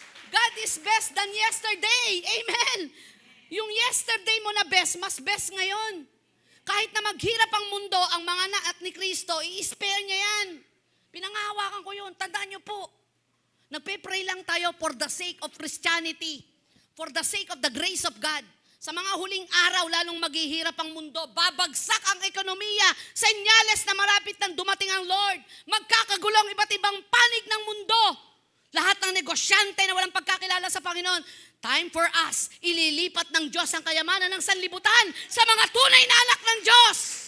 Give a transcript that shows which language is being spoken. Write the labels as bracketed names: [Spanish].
[English] God is best than yesterday. [Filipino] Amen. Yung yesterday mo na best, mas best ngayon. Kahit na maghirap ang mundo, ang mga anak ni Kristo, i-spare niya yan. Pinangahawakan ko yun. Tandaan niyo po. Nagpe-pray lang tayo [English] for the sake of Christianity. For the sake of the grace of God. [Filipino] Sa mga huling araw, lalong maghihirap ang mundo, babagsak ang ekonomiya, senyales na malapit nang dumating ang Lord. Magkakagulong iba't ibang panig ng mundo. Lahat ng negosyante na walang pagkakilala sa Panginoon, time for us, ililipat ng Diyos ang kayamanan ng sanlibutan sa mga tunay na anak ng Diyos.